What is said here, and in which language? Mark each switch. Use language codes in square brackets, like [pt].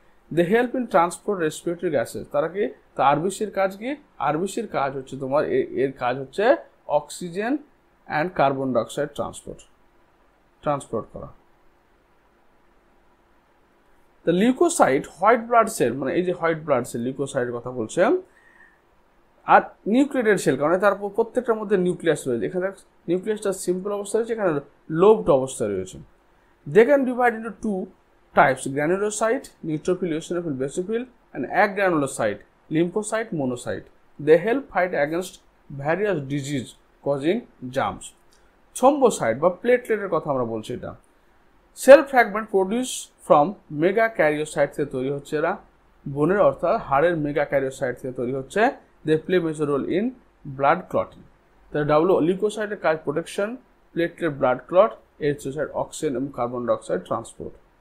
[en] They help in transport respiratory gases. [bn] তারা কি, তা আরবিসির কাজ কি, আরবিসির কাজ হচ্ছে তোমার এর কাজ হচ্ছে oxygen and carbon dioxide transport করা। The leucocyte, white blood cell, মানে এই যে হোয়াইট ব্লাড সেল, লিউকোসাইটের কথা বলছে। আর নিউক্লিয়েটেড সেল, কারণ তার প্রত্যেকটার মধ্যে নিউক্লিয়াস রয়েছে। এখানে নিউক্লিয়াসটা সিম্পল অবস্থা রয়েছে, এখানে লোবড অবস্থা রয়েছে। [en] They can divide into 2 types, granulocyte, neutrophil, eosinophil, basophil, and agranulocyte, lymphocyte, monocyte. They help fight against various disease causing germs. [bn] Thrombocyte বা প্লেটলেটের কথা আমরা বলছি, এটা [en] cell fragment produce from [bn] mega ক্যারিওসাইট থেকে তৈরি হচ্ছে, এরা বোনের অর্থাৎ হাড়ের মেগা ক্যারিওসাইট থেকে তৈরি হচ্ছে। [en] They play major role in blood clotting. [bn] তাহলে লিউকোসাইটের কাজ protection, platelet blood clot, erythrocyte oxygen এবং কার্বন ডাইঅক্সাইড ট্রান্সপোর্ট।